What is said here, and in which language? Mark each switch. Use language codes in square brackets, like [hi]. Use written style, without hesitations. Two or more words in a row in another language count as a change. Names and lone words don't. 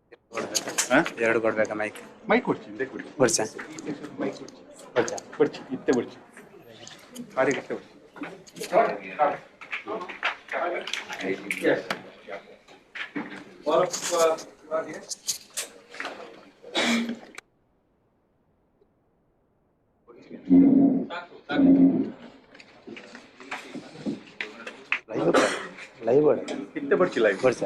[kn] ಎರಡು ಕೊಡ್ಬೇಕಾ ಮೈಕ್ ಮೈಕ್ ಕೊಡ್ತೀನಿ ಇದೇ ಕೊಡಿ ಕೊಡ್ಸ ಮೈಕ್ ಕೊಡ್ತೀನಿ ಕೊಡ್ಸ [tcy] ಬರ್ಚಿ ಇತ್ತೆ ಬರ್ಚಿ ಕಾರ್ಯಕರ್ತೆ ಬರ್ಚಿ Yes. [en] All of you are here? [tcy] ಲೈವ್ ಇತ್ತೆ ಬರ್ಚಿ ಲೈವ್ [kn] ಕೊಡ್ಸ